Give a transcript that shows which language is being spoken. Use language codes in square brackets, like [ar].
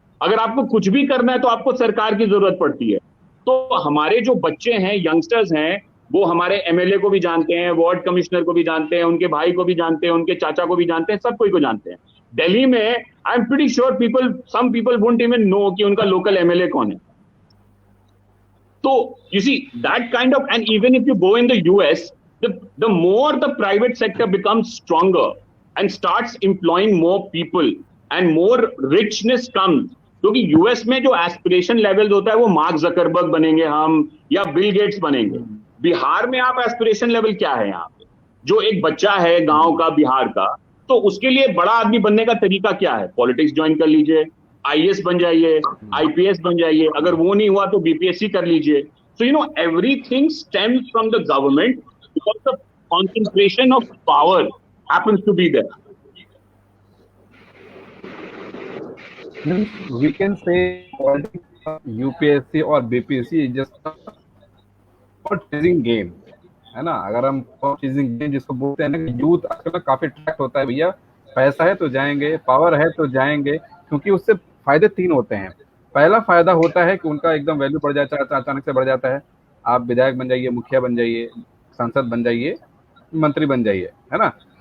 [hi] अगर आपको कुछ भी करना है तो आपको सरकार की जरूरत पड़ती है। तो हमारे जो बच्चे हैं, यंगस्टर्स हैं, वो हमारे एमएलए को भी जानते हैं, वार्ड कमिश्नर को भी जानते हैं, उनके भाई को भी जानते हैं, उनके चाचा को भी जानते हैं, सब कोई को जानते हैं। [en] दिल्ली में I am pretty sure some people won't even know [hi] कि उनका लोकल एमएलए कौन है। [en] तो you see that kind of, and even if you go in the US, the more the private sector becomes stronger and starts employing more people and more richness comes, [hi] क्योंकि US में जो aspiration level होता है वो mark Zuckerberg बनेंगे हम या Bill Gates बनेंगे। बिहार में आप एस्पिरेशन लेवल क्या है? यहाँ पे जो एक बच्चा है गांव का, बिहार का, तो उसके लिए बड़ा आदमी बनने का तरीका क्या है? पॉलिटिक्स ज्वाइन कर लीजिए, आईएएस बन जाइए, आईपीएस बन जाइए, अगर वो नहीं हुआ तो बीपीएससी कर लीजिए। [en] So you know everything stems from the government because the concentration of power happens to be there. We can say UPSC और BPSC is just a chasing game, है ना। [hi] अगर हम चेजिंग गेम जिसको बोलते हैं ना, कि यूथ आजकल काफी अट्रैक्ट होता है, भैया पैसा है तो जाएंगे, पावर है तो जाएंगे, क्योंकि उससे फायदे 3 होते हैं। पहला फायदा होता है कि उनका एकदम वैल्यू बढ़ जाता है, अचानक से बढ़ जाता है। आप विधायक बन जाइए, मुखिया बन जाइए, सांसद बन जाइए, मंत्री बन जाइए, है ना।